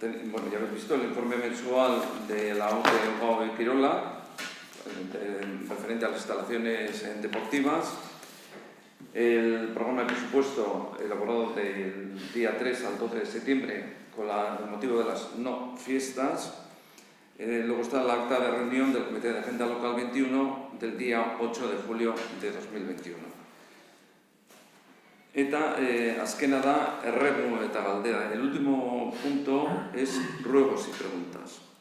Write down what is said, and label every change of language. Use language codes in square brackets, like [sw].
[es] Bueno, ya habéis visto el informe mensual de la ONCE de Quirola, referente a las instalaciones deportivas, el programa de presupuesto elaborado del día 3 al 12 de septiembre con el motivo de las no fiestas, luego está el acta de reunión del Comité de Agenda Local 21 del día 8 de julio de 2021. [eu] Eta azkena da erregu eta galdera. [es] El último punto es ruegos y preguntas.